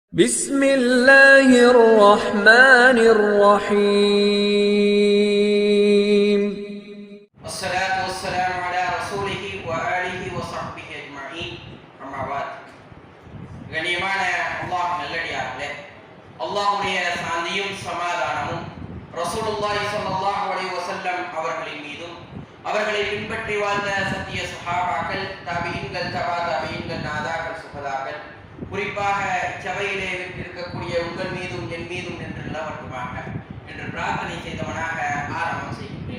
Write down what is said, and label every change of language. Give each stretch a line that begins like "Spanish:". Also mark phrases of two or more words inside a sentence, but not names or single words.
Arabic: بسم الله الرحمن الرحيم والصلاة والسلام على رسوله وآله وصحبه أجمعين أما بعد
Tamil: கண்ணியமான அல்லாஹ் நல்லடியார்களே, அல்லாஹ்வுடைய சாந்தியும் சமாதானமும்
Arabic: رسول الله صلى الله عليه وسلم
Tamil: அவர்களின் மீதும் அவர்களை பின்பற்றி வாழ்ந்த சத்திய சஹாபாக்கள், தாபீன்கள், தபா தாபீன்கள், நாதாக்கள், சுஹதாக்கள், குறிப்பாக சபையிலே இருக்கக்கூடிய உங்கள் மீதும் என் மீதும் என்று நிலவட்டுமாக என்று பிரார்த்தனை செய்தவனாக ஆரம்பம் செய்கின்றேன்.